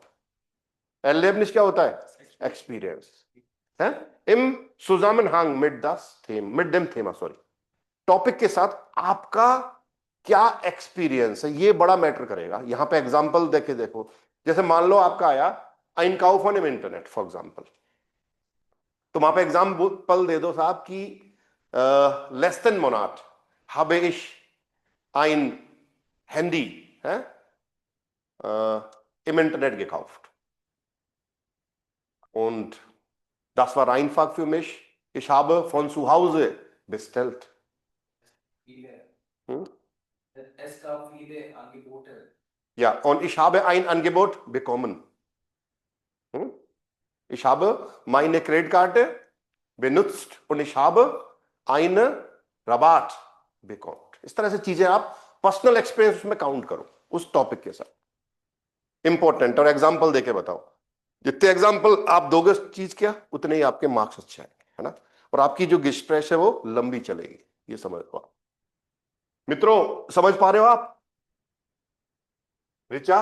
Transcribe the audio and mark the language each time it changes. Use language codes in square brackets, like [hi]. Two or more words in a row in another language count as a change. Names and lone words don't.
[hi] एलेबनिश क्या होता है? एक्सपीरियंस है। [de] im Zusammenhang mit dem Thema, [hi] सॉरी, टॉपिक के साथ आपका क्या एक्सपीरियंस है, ये बड़ा मैटर करेगा। यहां पे एग्जांपल देके देखो, जैसे मान लो आपका आया [de] Einkauf von im Internet [en] for example, [hi] तो वहां पे एग्जांपल दे दो साहब कि [de] letzten Monat habe ich ein Handy im Internet gekauft und das war einfach für mich. Ich habe von zu Hause bestellt. Hm? Es gab viele Angebote. Ja, und ich habe ein Angebot bekommen. Hm? Ich habe meine Kreditkarte benutzt und ich habe eine Rabatt bekommen. [hi] इस तरह से चीजें आप [en] personal experience [hi] उसमें काउंट करो उस टॉपिक के साथ। इंपॉर्टेंट, और एग्जांपल देके बताओ। जितने एग्जांपल आप दोगे उस चीज क्या, उतने ही आपके मार्क्स अच्छे आएंगे, है ना। और आपकी जो गिस्ट्रेश है वो लंबी चलेगी, ये समझ लो आप। मित्रों, समझ पा रहे हो आप? रिचा?